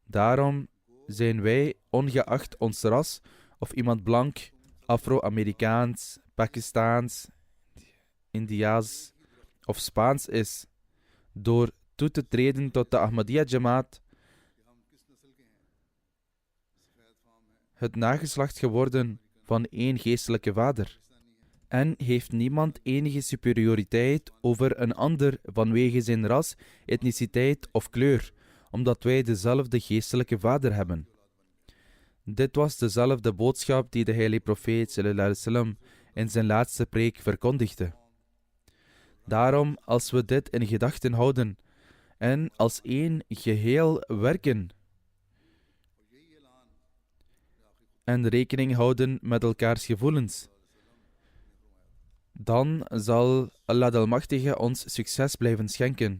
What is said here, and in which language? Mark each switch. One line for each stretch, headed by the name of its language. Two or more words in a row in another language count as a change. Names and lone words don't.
Dutch: Daarom zijn wij, ongeacht ons ras, of iemand blank, Afro-Amerikaans, Pakistaans, Indiaas of Spaans is, door toe te treden tot de Ahmadiyya Jamaat, het nageslacht geworden van één geestelijke vader. En heeft niemand enige superioriteit over een ander vanwege zijn ras, etniciteit of kleur, omdat wij dezelfde geestelijke vader hebben. Dit was dezelfde boodschap die de heilige profeet
Arabic: صلى الله عليه وسلم
Dutch: in zijn laatste preek verkondigde. Daarom, als we dit in gedachten houden en als één geheel werken en rekening houden met elkaars gevoelens, dan zal Allah de Almachtige ons succes blijven schenken.